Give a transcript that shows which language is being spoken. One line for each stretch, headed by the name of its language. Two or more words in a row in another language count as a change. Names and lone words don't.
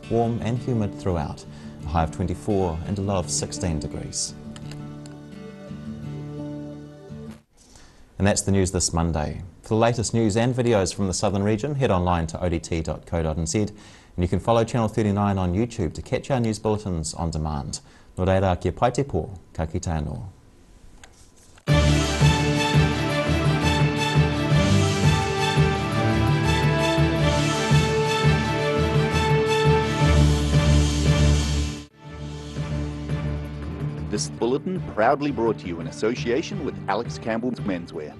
English: Warm and humid throughout. A high of 24 and a low of 16 degrees. And that's the news this Monday. For the latest news and videos from the southern region, head online to odt.co.nz and you can follow Channel 39 on YouTube to catch our news bulletins on demand.
Māori: Nō reira kia pai te pō, ka kite anō.
English: This bulletin proudly brought to you in association with Alex Campbell's Menswear.